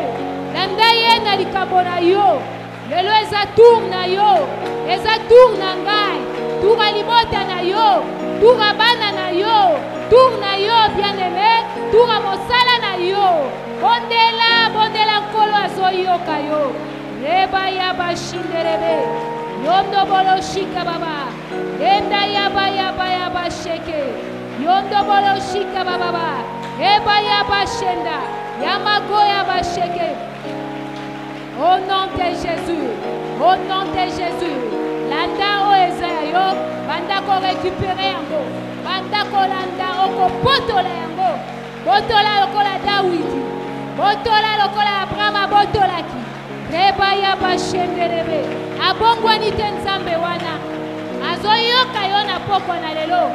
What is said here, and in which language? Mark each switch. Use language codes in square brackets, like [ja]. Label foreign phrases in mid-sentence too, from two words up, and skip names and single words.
[ln] Landaye na likambo na yo. Lelo eza tour na yo. Eza tour na ngai. Tour alimota na yo. Tour abana na yo. Tour na yo [fr] bien aimé. [ln] Tour amosala na yo. Bondela, bondela nkolo azoyoka yo. Reba yaba shinderebe. Yondo bolo shika baba. Enda yaba yaba yaba sheke. Yondo bolo shika baba. Eba yaba shenda. Yamago yaba sheke. [fr] Au nom de Jésus. Au nom de Jésus. [ln] Landa o ezayo. Banda ko récupérer yango. Banda ko landa oko botola yango. Botola lokola Dawidi. Botola lokola Abraham botola ki. Reba yaba shenderebe. Abongwani tenzambe wana. Azoyoka yo na poko na lelo.